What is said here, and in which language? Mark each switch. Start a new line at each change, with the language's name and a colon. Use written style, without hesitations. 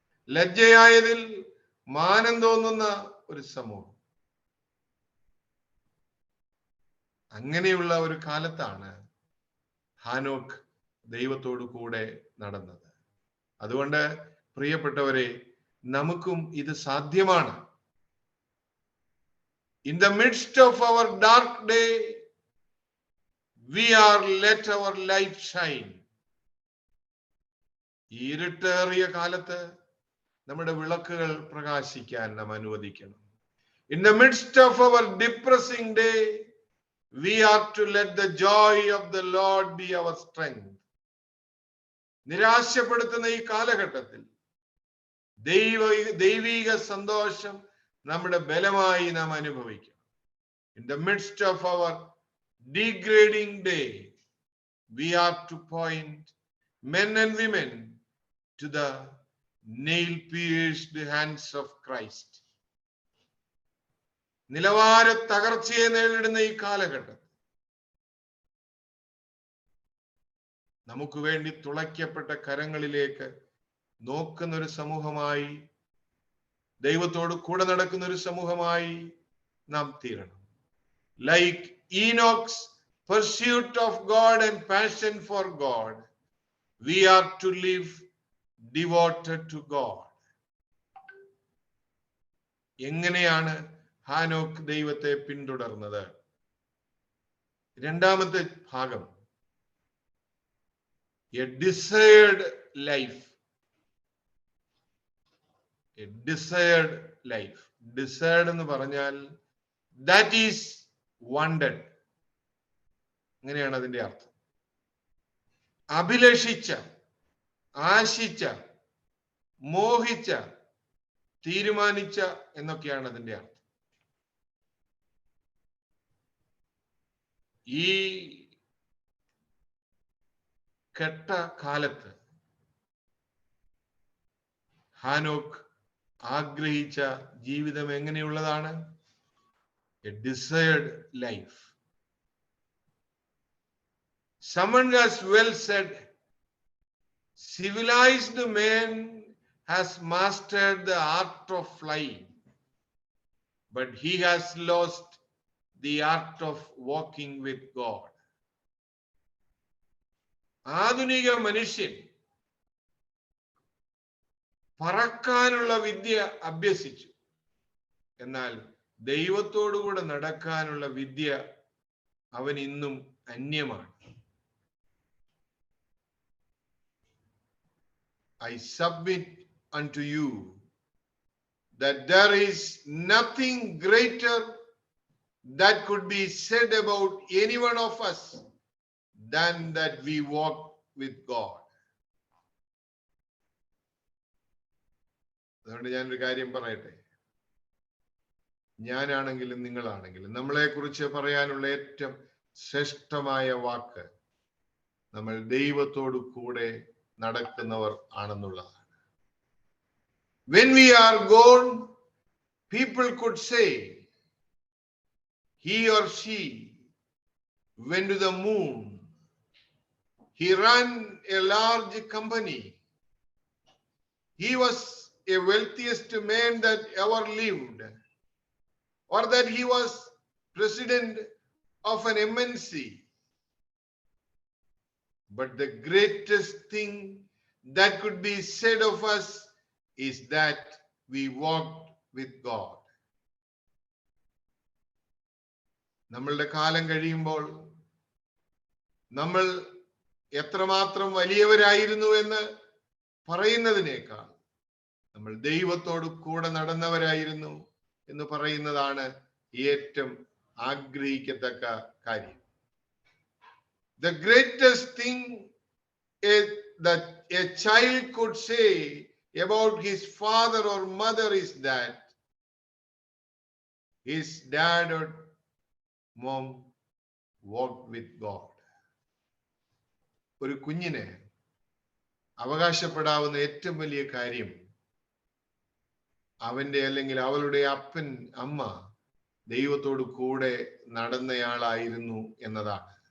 Malayalam: ലജ്ജയായതിൽ മാനം തോന്നുന്ന ഒരു സമൂഹം. അങ്ങനെയുള്ള ഒരു കാലത്താണ് ഹാനോക്ക് ദൈവത്തോടു കൂടെ നടന്നത്. അതുകൊണ്ട് പ്രിയപ്പെട്ടവരെ, നമുക്കും ഇത് സാധ്യമാണ്.
English: In the midst of our dark day, we are let our light shine.
Malayalam: ഇരുട്ടേറിയ കാലത്ത് നമ്മുടെ വിളക്കുകൾ പ്രകാശിക്കാൻ നാം അനുവദിക്കണം.
English: In the midst of our depressing day, we are to let the joy of the Lord be our strength.
Malayalam: നിരാശപ്പെടുത്തുന്ന ഈ കാലഘട്ടത്തിൽ ദൈവിക സന്തോഷം നമ്മുടെ ബലമായി നാം അനുഭവിക്കണം.
English: In the midst of our degrading day, we are to point men and women to the nail-pierced hands of Christ.
Malayalam: നിലവാര തകർച്ചയെ നേരിടുന്ന ഈ കാലഘട്ടം നമുക്ക് വേണ്ടി തുളയ്ക്കപ്പെട്ട കരങ്ങളിലേക്ക് നോക്കുന്ന ഒരു സമൂഹമായി, ദൈവത്തോട് കൂടെ നടക്കുന്ന ഒരു സമൂഹമായി നാം തീരണം.
English: Like Enoch's pursuit of God and passion for God, we are to live devoted to God.
Malayalam: എങ്ങനെയാണ് ഹാനോക്ക് ദൈവത്തെ പിന്തുടർന്നത്? രണ്ടാമത്തെ ഭാഗം,
English: a desired life. A desired life. Desired
Malayalam: എന്ന് പറഞ്ഞാൽ
English: that is wanted.
Malayalam: അങ്ങനെയാണ് അതിന്റെ അർത്ഥം. അഭിലഷിച്ച, ആശിച്ച, മോഹിച്ച, തീരുമാനിച്ച എന്നൊക്കെയാണ് അതിന്റെ അർത്ഥം. ഈ കെട്ട കാലത്ത് ഹാനോക്ക് ആഗ്രഹിച്ച ജീവിതം എങ്ങനെയുള്ളതാണ്?
English: A desired life. Someone has well said, civilized man has mastered the art of flying, but he has lost the art of walking with God.
Malayalam: ആധുനിക മനുഷ്യൻ പറക്കാനുള്ള വിദ്യ അഭ്യസിച്ചു, എന്നാൽ ദൈവത്തോടുകൂടെ നടക്കാനുള്ള വിദ്യ അവൻ ഇന്നും അന്യമാണ്.
English: I submit unto you that there is nothing greater that could be said about any one of us than that we walk with God.
Malayalam: അതുകൊണ്ട് ഞാനൊരു കാര്യം പറയട്ടെ. ഞാനാണെങ്കിലും നിങ്ങളാണെങ്കിലും നമ്മളെ കുറിച്ച് പറയാനുള്ള ഏറ്റവും ശ്രേഷ്ഠമായ വാക്ക് നമ്മൾ ദൈവത്തോടു കൂടെ നടക്കുന്നവർ ആണെന്നുള്ളതാണ്.
English: When we are gone, people could say, he or she went to the moon. He ran a large company. He was a wealthiest man that ever lived. Or that he was president of an MNC. But the greatest thing that could be said of us is that we walked with God.
Malayalam: നമ്മളുടെ കാലം കഴിയുമ്പോൾ നമ്മൾ എത്രമാത്രം വലിയവരായിരുന്നു എന്ന് പറയുന്നതിനേക്കാൾ നമ്മൾ ദൈവത്തോട് കൂടെ നടന്നവരായിരുന്നു എന്ന് പറയുന്നതാണ് ഏറ്റവും ആഗ്രഹിക്കത്തക്ക കാര്യം.
English: The greatest thing that a child could say about his father or mother is that his dad or mom walked with God.
Malayalam: ഒരു കുഞ്ഞിന് അവകാശപ്പെടാവുന്ന ഏറ്റവും വലിയ കാര്യം അവന്റെ അല്ലെങ്കിൽ അവളുടെ അപ്പൻ അമ്മ ദൈവത്തോട് കൂടെ നടന്നയാളായിരുന്നു എന്നതാണ്.